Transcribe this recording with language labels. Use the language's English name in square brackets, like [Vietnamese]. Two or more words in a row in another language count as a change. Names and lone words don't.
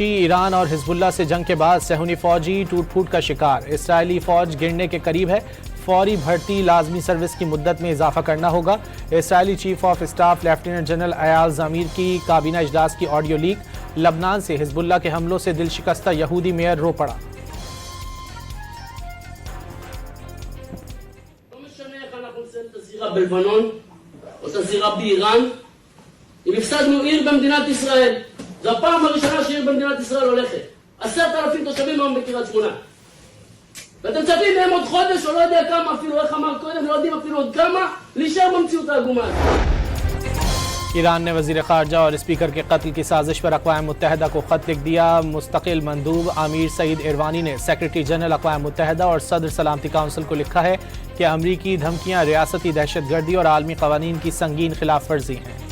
[Urdu] ایران اور حزب اللہ سے جنگ کے بعد صیہونی فوجی ٹوٹ پھوٹ کا شکار. اسرائیلی فوج گرنے کے قریب ہے۔ فوری بھرتی لازمی سروس کی مدت میں اضافہ کرنا ہوگا. اسرائیلی [English] Chief of Staff Lieutenant General [Urdu] ایال زمیر کی کابینہ اجلاس کی [English] audio leak. [Urdu] لبنان سے حزب اللہ کے حملوں سے دل شکستہ یہودی میئر رو پڑا. [Hebrew] בלבנון או את הזירה באיראן, אם הפסדנו עיר במדינת ישראל, זו הפעם הראשונה שעיר במדינת ישראל הולכת. 10,000 תושבים היום בקריית שמונה. ואתם מצפים מהם עוד חודש או לא יודע כמה, אפילו איך אמר קודם, לא יודעים אפילו עוד כמה, להישאר במציאות העגומה הזאת. [Urdu] ایران نے وزیر خارجہ اور اسپیکر کے قتل کی سازش پر اقوام متحدہ کو خط لکھ دیا. مستقل مندوب امیر سعید ایروانی نے [English] Secretary General [Urdu] اقوام متحدہ اور صدر سلامتی کونسل کو لکھا ہے کہ امریکی دھمکیاں ریاستی دہشت گردی اور عالمی قوانین کی سنگین خلاف ورزی ہیں.